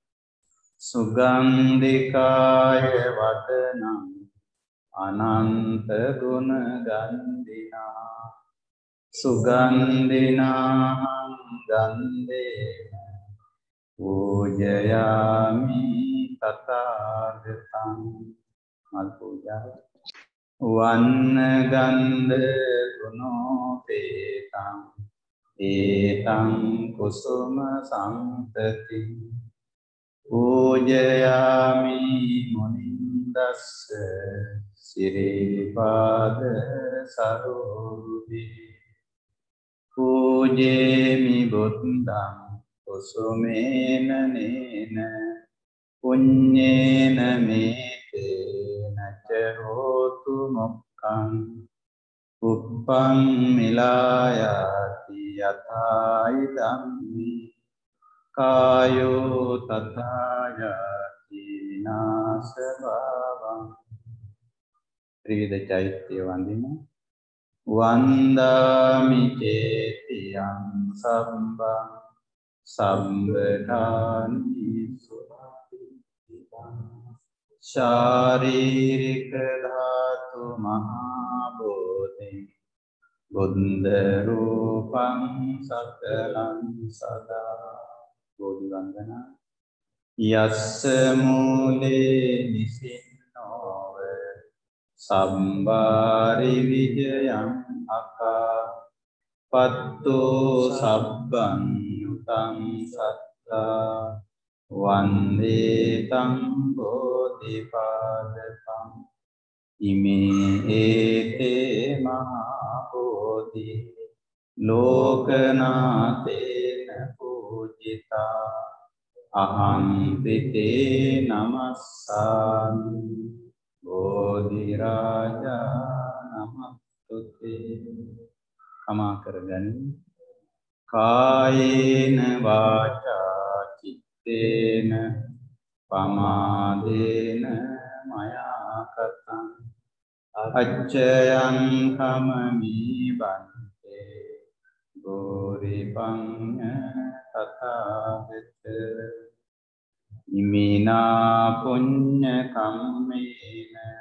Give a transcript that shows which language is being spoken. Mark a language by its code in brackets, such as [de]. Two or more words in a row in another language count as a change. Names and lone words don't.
[pi] සුගන්ධිකාය වදනං අනන්ත ගුණ ගන්ධිනා සුගන්ධිනාහං ගන්ධේන පූජයාමි තථාගතං. [si] මල් පූජා. [pi] වන්න ගන්ධ ගුණෝපේතං ඒතං කුසුම සම්පති පූජයාමි මුනින්දස්ස සිරිපාද සරෝරුහි. පූජේමි බුද්ධං කුසුමේන නේන පුඤ්ඤේන මේතේන ච හෝතු මොක්ඛං උප්පං මිලායාති යථායි ධම්මි කායෝ තථායාති විනාශ භාවං. [si] ත්‍රිවිධ චෛත්‍ය වන්දින. [pi] වන්දාමි චේතියං සම්බං සම්බදානි සුඛිතං. ශාරීරික ධාතු මහා බෝධි බුද්ධ රූපං සකලං සදා. [si] බෝධි වන්දනා. [pi] යස්ස මූලේ නිසින්නෝව සම්බාරි විජයං අකා පත්තෝ සබ්බං යුතං සත්තා වන්දේ තං බෝධිපාදකං. ඉමේ ඒතේ මහා බෝධි ලෝකනාතේන පූජිතා අහං පිතේ නමස්සාමි. බෝධි රාජා නමස්තුතේ. [si] කමා කරගනි. [pi] කායේන වාචා චිත්තේන පමාදේන මයා කතං අච්චයං කමමි බන්තේ ගෝරිපඤ්ඤ තථාගත ඉමිනා පුඤ්ඤ කම්මේන